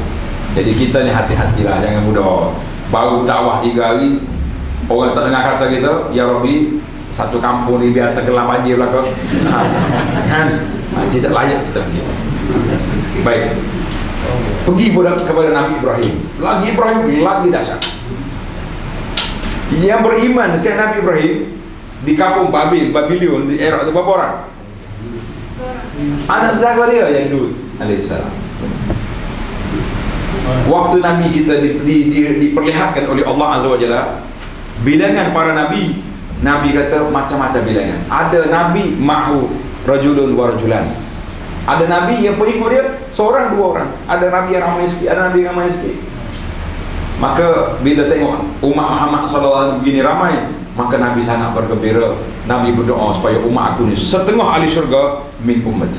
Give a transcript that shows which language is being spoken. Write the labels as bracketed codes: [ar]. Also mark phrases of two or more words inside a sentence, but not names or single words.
[ms] Jadi kita ni hati-hatilah, jangan mudah. Baru dakwah 3 hari, orang tak dengar kata kita, ya Rabbi, satu kampung ni biar terkelam banjir belakang. Kan? Tidak layak kita begitu. Baik. Pergi pula kepada Nabi Ibrahim. Lagi dahsyat. Yang beriman sekarang Nabi Ibrahim di kampung Babylon di era itu berapa orang? Anak saudara dia yang Lut alaihissalam. Waktu Nabi kita diperlihatkan oleh Allah [ar] عز وجل [ms] bilangan para Nabi, Nabi kata macam-macam bilangan. Ada Nabi [ar] معه رجل ورجلان. [ms] Ada Nabi yang pengikut dia seorang, 2 orang. Ada Nabi yang ramai sikit, ada Nabi yang ramai sikit. Maka bila tengok umat Muhammad SAW begini ramai, maka Nabi sangat bergembira. Nabi berdoa supaya umat aku ni setengah ahli syurga [ar] من أمتي.